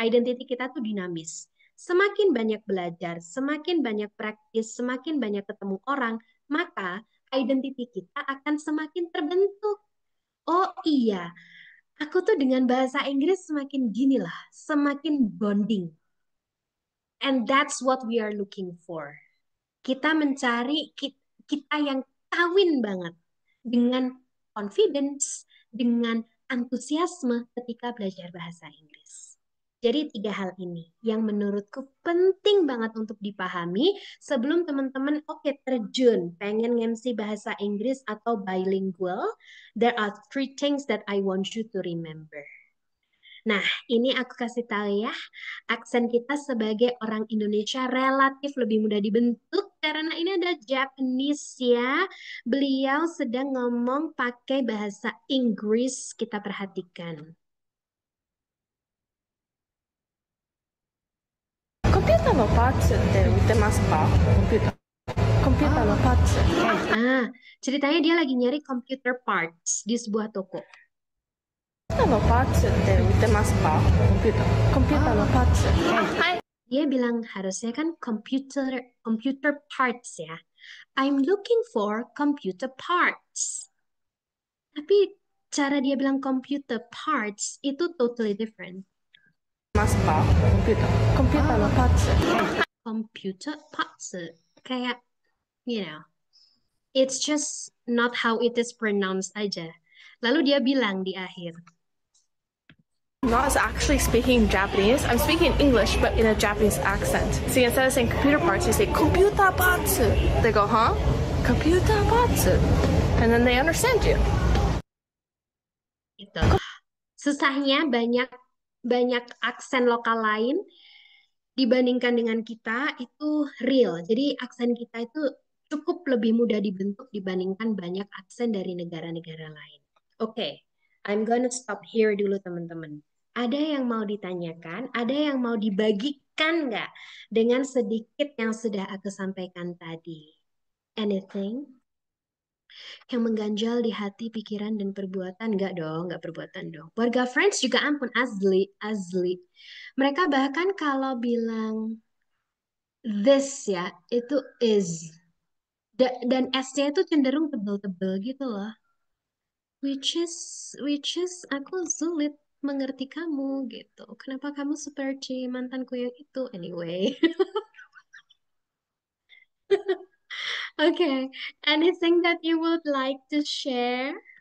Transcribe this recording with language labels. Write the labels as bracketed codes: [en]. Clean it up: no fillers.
[id] Identity kita tuh dinamis. Semakin banyak belajar, semakin banyak praktis, semakin banyak ketemu orang, maka identity kita akan semakin terbentuk. Oh iya, aku tuh dengan bahasa Inggris semakin gini lah, semakin bonding. [en] And that's what we are looking for. [id] Kita mencari kita yang kawin banget dengan confidence, dengan antusiasme ketika belajar bahasa Inggris. Jadi 3 hal ini yang menurutku penting banget untuk dipahami sebelum teman-teman terjun pengen nge-MC bahasa Inggris atau bilingual. There are 3 things that I want you to remember. Nah, ini aku kasih tahu ya, aksen kita sebagai orang Indonesia relatif lebih mudah dibentuk karena ini ada Japanese ya. Beliau sedang ngomong pakai bahasa Inggris, kita perhatikan. [ja] コンピューターのパーツって売ってますか？コンピューターのパーツ。 [id] Ceritanya dia lagi nyari computer parts di sebuah toko. [ja] コンピューターのパーツって売ってますか？コンピューターのパーツ。はい。 [id] Dia bilang harusnya kan [en] computer parts ya. I'm looking for computer parts. [id] Tapi cara dia bilang computer parts itu [en] totally different. [ja] ますかコンピューターのパーツ [en] Computer parts [id] kayak, [en] you know, it's just not how it is pronounced [id] aja. Lalu dia bilang di akhir, [en] not actually speaking Japanese. I'm speaking English, but in a Japanese accent. See, instead of saying computer parts, you say computer parts. They go, huh? Computer parts. And then they understand you. [id] gitu. Susahnya banyak banyak aksen lokal lain dibandingkan dengan kita itu real. Jadi aksen kita itu cukup lebih mudah dibentuk dibandingkan banyak aksen dari negara-negara lain. Oke, [en] I'm gonna stop here [id] dulu teman-teman. Ada yang mau ditanyakan? Ada yang mau dibagikan nggak dengan sedikit yang sudah aku sampaikan tadi? [en] Anything? [id] Yang mengganjal di hati, pikiran, dan perbuatan? Nggak dong, nggak perbuatan dong. Warga French juga ampun, asli, asli. Mereka bahkan kalau bilang this ya, itu is. Dan S-nya itu cenderung tebel-tebel gitu loh. [en] Which is [id] aku sulit mengerti kamu gitu. Kenapa kamu seperti mantanku yang itu? [en] Anyway. Okay. Anything that you would like to share?